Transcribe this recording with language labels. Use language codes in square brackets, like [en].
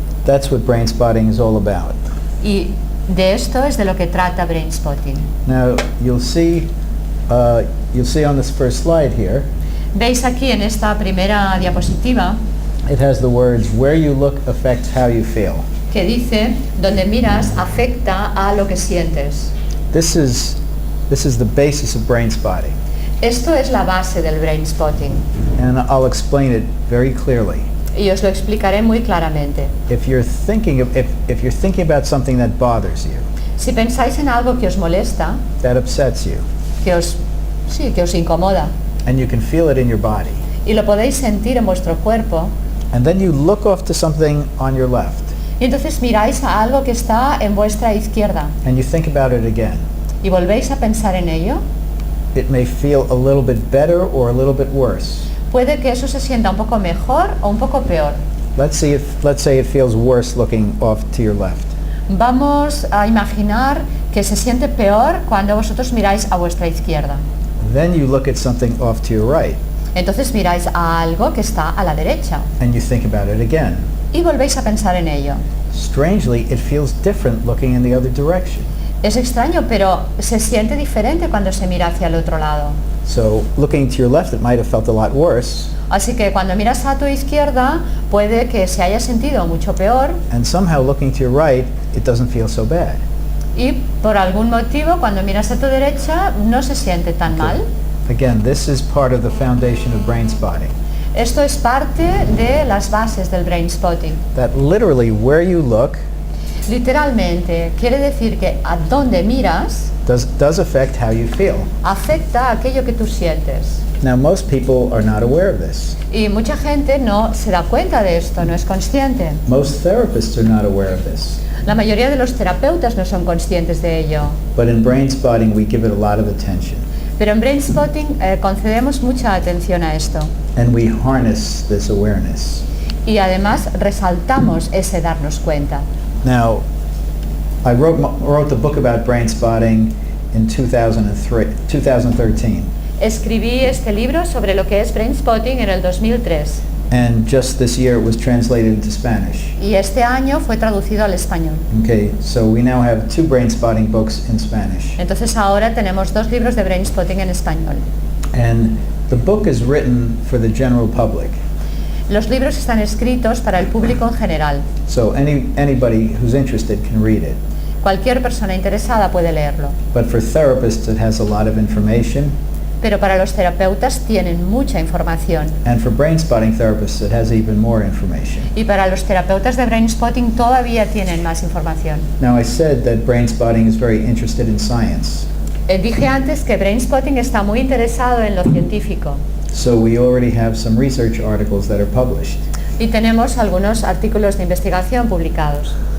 [en] That's what Brainspotting is all about. [es] Y de esto es de lo que trata Brainspotting. [en] Now you'll see on this first slide here, [es] Veis aquí en esta primera diapositiva [en] it has the words where you look affects how you feel. [es] que dice, donde miras afecta a lo que sientes. [en] This is the basis of Brainspotting, [es] Esto es la base del Brainspotting [en] and I'll explain it very clearly. [es] y os lo explicaré muy claramente. [en] If you're thinking about something that bothers you, [es] Si pensáis en algo que os molesta, [en] that upsets you, [es] que os incomoda, [en] and you can feel it in your body, [es] y lo podéis sentir en vuestro cuerpo, [en] and then you look off to something on your left, [es] y entonces miráis a algo que está en vuestra izquierda [en] and you think about it again, [es] y volvéis a pensar en ello, [en] it may feel a little bit better or a little bit worse. [es] puede que eso se sienta un poco mejor o un poco peor. [en] Let's say it feels worse looking off to your left. [es] Vamos a imaginar que se siente peor cuando vosotros miráis a vuestra izquierda. [en] Then you look at something off to your right, [es] Entonces miráis a algo que está a la derecha [en] and you think about it again. [es] y volvéis a pensar en ello. [en] Strangely, it feels different looking in the other direction. [es] Es extraño, pero se siente diferente cuando se mira hacia el otro lado. [en] So looking to your left, it might have felt a lot worse, [es] Así que cuando miras a tu izquierda puede que se haya sentido mucho peor [en] and somehow looking to your right, it doesn't feel so bad. [es] y por algún motivo cuando miras a tu derecha no se siente tan mal. [en] Again, this is part of the foundation of Brainspotting. [es] Esto es parte de las bases del Brainspotting. [en] That literally where you look [es] Literalmente quiere decir que a donde miras [en] does affect how you feel. [es] afecta a aquello que tú sientes. [en] Now, most people are not aware of this. [es] Y mucha gente no se da cuenta de esto, no es consciente. [en] Most therapists are not aware of this. [es] La mayoría de los terapeutas no son conscientes de ello. [en] But in Brainspotting, we give it a lot of attention. [es] Pero en Brainspotting concedemos mucha atención a esto [en] and we harness this awareness. [es] y además resaltamos ese darnos cuenta. [en] Now, I wrote the book about Brainspotting in 2013. [es] Escribí este libro sobre lo que es Brainspotting en el 2003 [en] And just this year it was translated into Spanish. [es] y este año fue traducido al español. [en] Okay, so we now have 2 Brainspotting books in Spanish. [es] Entonces ahora tenemos 2 libros de Brainspotting en español. [en] And the book is written for the general public. [es] Los libros están escritos para el público en general. [en] So anybody who's interested can read it. [es] Cualquier persona interesada puede leerlo. [en] But for therapists it has a lot of information. [es] Pero para los terapeutas tienen mucha información. [en] And for Brainspotting therapists it has even more information. [es] Y para los terapeutas de Brainspotting todavía tienen más información. [en] Now I said that Brainspotting is very interested in science. [es] Dije antes que Brainspotting está muy interesado en lo científico. [en] So we already have some research articles that are published. [es] Y tenemos algunos artículos de investigación publicados.